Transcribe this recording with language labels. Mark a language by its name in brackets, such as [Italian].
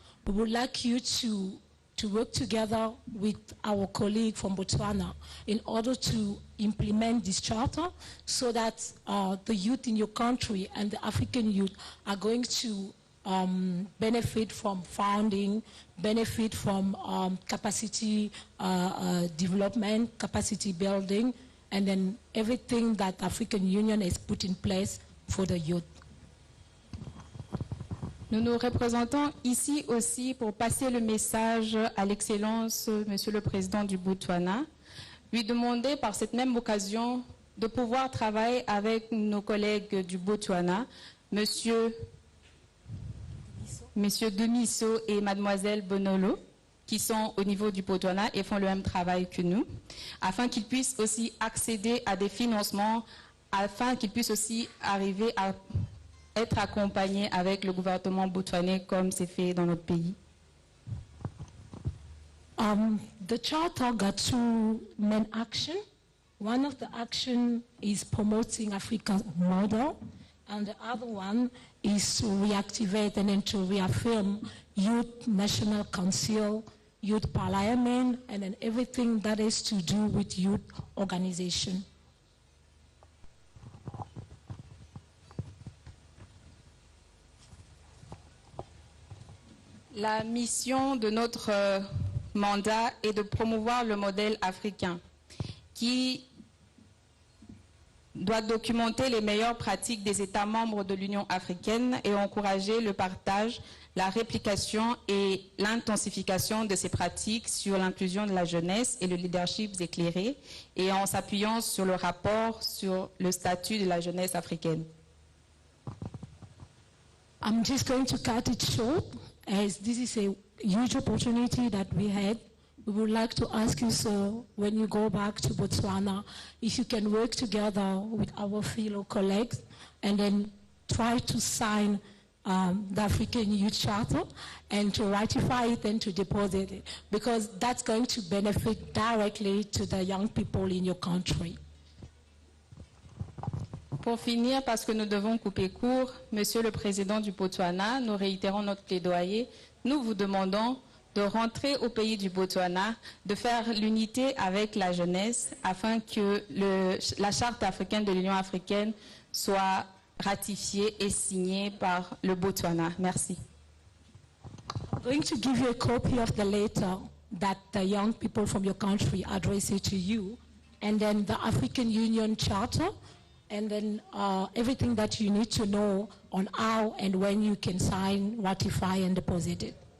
[English] We would like you to work together with our colleague from Botswana in order to implement this charter so that the youth in your country and the African youth are going to benefit from funding, benefit from capacity development, capacity building, and then everything that the African Union has put in place for the youth. [French] Nous nous représentons ici aussi pour passer le message à l'Excellence, Monsieur le Président du Botswana, lui demander par cette même occasion de pouvoir travailler avec nos collègues du Botswana, Monsieur Dumiso et Mademoiselle Bonolo, qui sont au niveau du Botswana et font le même travail que nous, afin qu'ils puissent aussi accéder à des financements, afin qu'ils puissent aussi arriver à être accompagnés avec le gouvernement botswanais comme c'est fait dans notre pays. [English] The charter got two main actions. One of the action is promoting Africa's model, and the other one is to reactivate and then to reaffirm Youth National Council, Youth Parliament, and then everything that is to do with youth organization. [French] La mission de notre mandat est de promouvoir le modèle africain qui doit documenter les meilleures pratiques des États membres de l'Union africaine et encourager le partage, la réplication et l'intensification de ces pratiques sur l'inclusion de la jeunesse et le leadership éclairé, et en s'appuyant sur le rapport sur le statut de la jeunesse africaine. [English] I'm just going to cut it short, as this is a huge opportunity that we had. We would like to ask you, sir, when you go back to Botswana, if you can work together with our fellow colleagues and then try to sign the African Youth Charter and to ratify it and to deposit it, because that's going to benefit directly to the young people in your country. [French] Pour finir, parce que nous devons couper court, Monsieur le Président du Botswana, nous réitérons notre plaidoyer. Nous vous demandons de rentrer au pays du Botswana, de faire l'unité avec la jeunesse afin que la Charte africaine de l'Union africaine soit ratifiée et signée par le Botswana. Merci. [English] I'm going to give you a copy of the letter that the young people from your country addressed to you, and then the African Union Charter, and then everything that you need to know on how and when you can sign, ratify, and deposit it.